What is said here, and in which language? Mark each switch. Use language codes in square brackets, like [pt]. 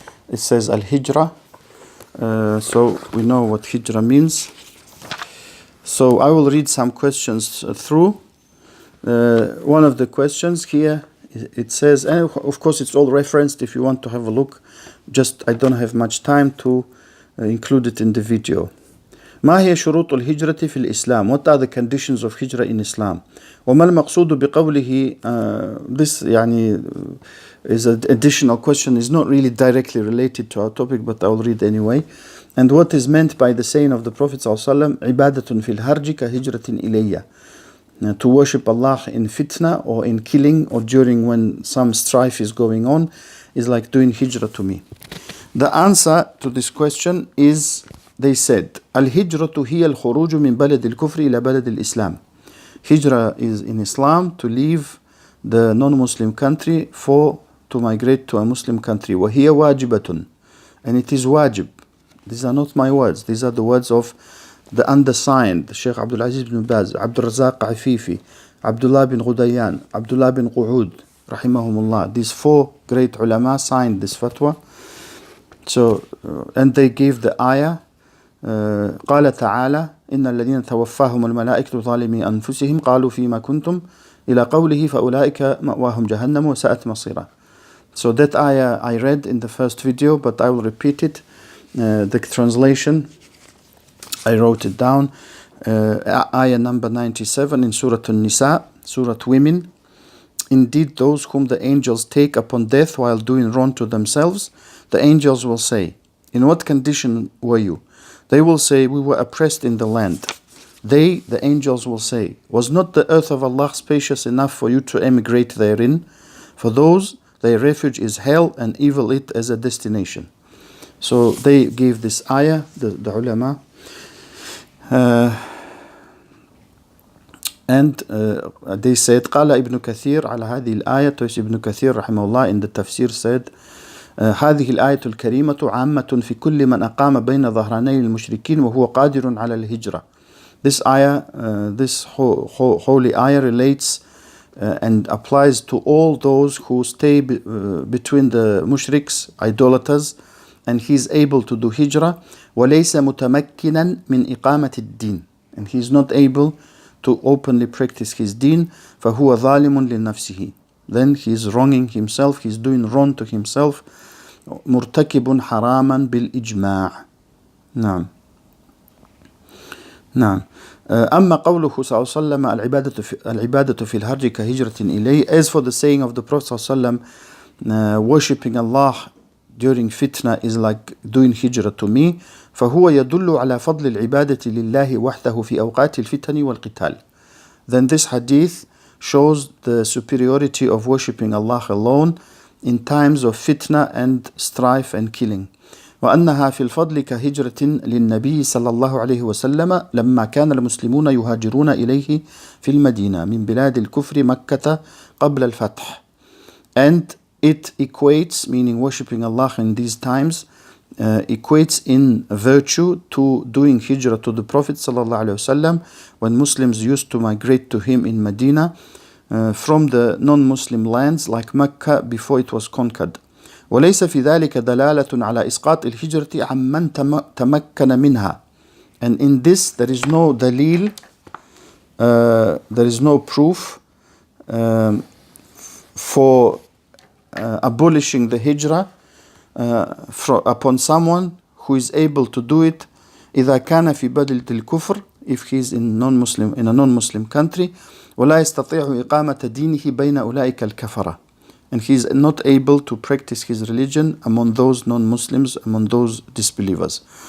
[en] It says Al-Hijra. So we know what Hijra means. So I will read some questions through. One of the questions here, it says, and of course it's all referenced if you want to have a look, just I don't have much time to include it in the video. [ar] ما هي شروط الهجرة في الإسلام? [en] What are the conditions of hijrah in Islam? [ar] وما المقصود بقوله [en] this يعني is an additional question, is not really directly related to our topic, but I'll read anyway. And what is meant by the saying of the Prophet ﷺ, [ar] عبادة في الهرج كهجرة إلي, [en] to worship Allah in fitna or in killing or during when some strife is going on is like doing hijrah to me. The answer to this question is, they said, [ar] الهجرة هي الخروج من بلد الكفر إلى بلد الإسلام. [en] Hijrah is in Islam to leave the non-Muslim country to migrate to a Muslim country. [ar] وهي واجبة, [en] and it is wajib. These are not my words. These are the words of the undersigned, Sheikh Abdul Aziz bin Baz, Abdul Razak Afifi, Abdullah bin Ghudayyan, Abdullah bin Qu'ud, rahimahumullah. These four great ulama signed this fatwa. So, and they gave the ayah, [ar] قال تعالى إن الذين توفاهم الملائكة ظالمي أنفسهم قالوا فيما كنتم إلى قوله فأولئك مأواهم جهنم وساءت مصيرا. [en] So that ayah I read in the first video, but I will repeat it. The translation, I wrote it down. Ayah number 97 in Surah An-Nisa, Surah Women. Indeed, those whom the angels take upon death while doing wrong to themselves, the angels will say, in what condition were you? They will say, we were oppressed in the land. They, the angels, will say, was not the earth of Allah spacious enough for you to emigrate therein? For those, their refuge is hell, and evil it as a destination. So they gave this ayah, the ulama, and they said, [ar] قال ابن كثير على هذه الآية. Ibn Kathir رحمه الله [en] in the tafsir said, [ar] هذه الآية الكريمة عامة في كل من أقام بين ظهراني المشركين وهو قادر على الهجرة. [en] This ayah, this holy ayah relates and applies to all those who stay between the mushriks, idolaters, and he is able to do hijrah. [ar] وليس متمكنا من إقامة الدين, [en] and he is not able to openly practice his deen. [ar] فهو ظالم لنفسه, [en] then he is wronging himself, he is doing wrong to himself. [ar] مرتكب حراما بالإجماع. نعم. نعم. أما قوله صلى الله عليه وسلم العبادة في الهرج كهجرة إليه, [en] as for the saying of the Prophet صلى الله عليه وسلم, worshipping Allah during fitna is like doing hijrah to me, [ar] فهو يدل على فضل العبادة لله وحده في أوقات الفتن والقتال. [en] Then this hadith shows the superiority of worshipping Allah alone in times of fitna and strife and killing. [ar] وأنها في الفضل كهجرة للنبي صلى الله عليه وسلم لما كان المسلمون يهاجرون إليه في المدينة من بلاد الكفر مكة قبل الفتح. [en] And it equates, meaning worshipping Allah in these times, equates in virtue to doing hijrah to the Prophet صلى الله عليه وسلم when Muslims used to migrate to him in Medina from the non-Muslim lands like Mecca before it was conquered. [ar] وليس في ذلك دلالة على إسقاط الهجرة عمن تمكن منها. [en] And in this there is no dalil, there is no proof for abolishing the hijrah upon someone who is able to do it [ar] إذا كان في بلد الكفر, [en] if he is in a non-Muslim country, [ar] ولا يستطيع إقامة دينه بين أولئك الكفرة, [en] and he is not able to practice his religion among those non-Muslims, among those disbelievers.